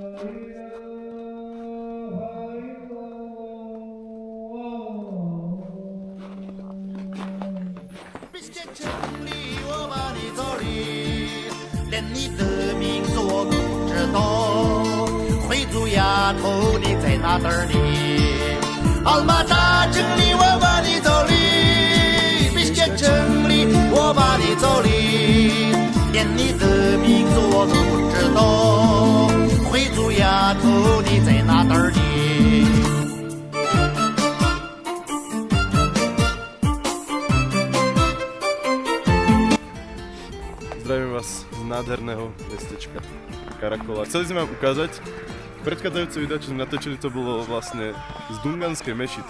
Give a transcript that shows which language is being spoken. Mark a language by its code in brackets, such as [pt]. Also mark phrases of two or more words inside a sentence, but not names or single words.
[zh] 连你的名字我都不知道，回族丫头你在哪等儿呢？奥马扎城里我把你走哩，比些城里我把你走哩，连你的名字我都不知道，回族丫头你在哪等儿呢？ [sk] Zdravím vás z nádherného mestečka Karakola. Chceli sme vám ukázať, predchádzajúce video, čo sme natočili, to bolo vlastne z Dunganskej mešity.